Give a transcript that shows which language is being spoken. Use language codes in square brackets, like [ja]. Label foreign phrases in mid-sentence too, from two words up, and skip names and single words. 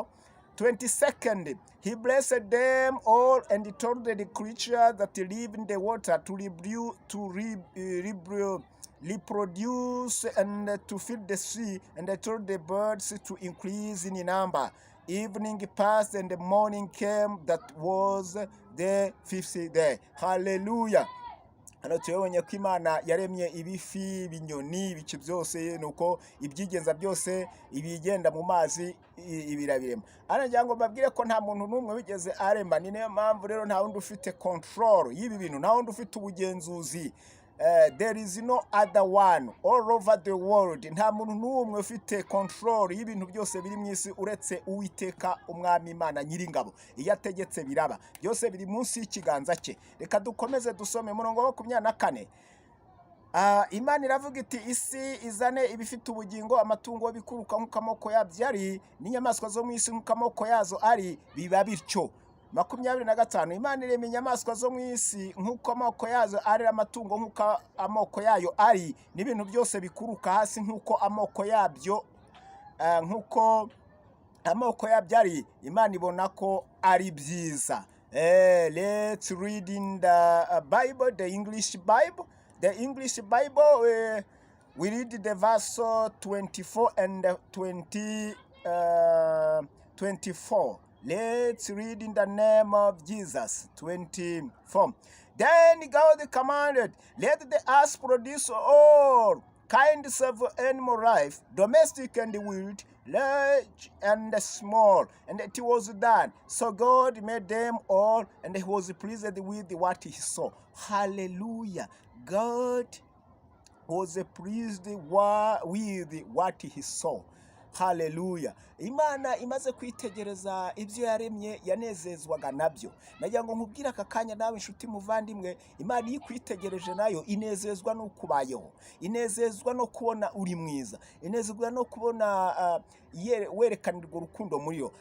[en] 22nd, he blessed them all, and he told the creatures that live in the water to reproduce and to fill the sea, and I told the birds to increase in number. Evening passed and the morning came. That was the 5th day. Hallelujah. [rw] Hano tuyabonye ko Imana yaremye ibifi, ibinyoni, ibice byose, nuko ibyigenza byose ibigenda mu mazi ibirabirema. Ngira ngo babwire ko nta muntu n'umwe wigeze arema. Ni niyo mpamvu rero nta wundi ufite control y'ibi bintu, nta wundi ufite ubugenzuzi. [en] There is no other one all over the world. [rw] Nta muntu n'umwe ufite control y'ibintu byose biri mu isi uretse Uwiteka Umwami Imana Nyiringabo. Iyo ategetse biraba, byose biri munsi y'ikiganza cye. Reka dukomeze dusome murongo wa 24. Imana iravuga iti isi izane ibifite ubugingo, amatungo bikuruka nk'uko amoko yabyo ari, n'inyamaswa zo mu isi nk'uko amoko yazo ari, biba bityo. 25. Imana irema inyamaswa zo mu isi nk'uko amoko yazo ari, amatungo nk'uko amoko yayo ari, n'ibintu byose bikuruka hasi nk'uko amoko yabyo ari. Imana ibona ko ari byiza. [en] Let's read in the Bible, the English Bible. The English Bible, we read the verse 24 and 24. Let's read in the name of Jesus. 24. Then God commanded, let the earth produce all kinds of animal life, domestic and wild, large and small. And it was done. So God made them all, and he was pleased with what he saw. Hallelujah. God was pleased with what he saw. haleluya. [rw] Imana imaze kwitegereza ibyo yaremye yanezezwaga nabyo. Nagira ngo nkubwire aka kanya nawe inshuti muvandimwe, Imana iyo ikwitegereje nayo inezezwa no kubayeho, inezezwa no kubona uri mwiza, inezezwa no kubona werekanirwa urukundo muri yo.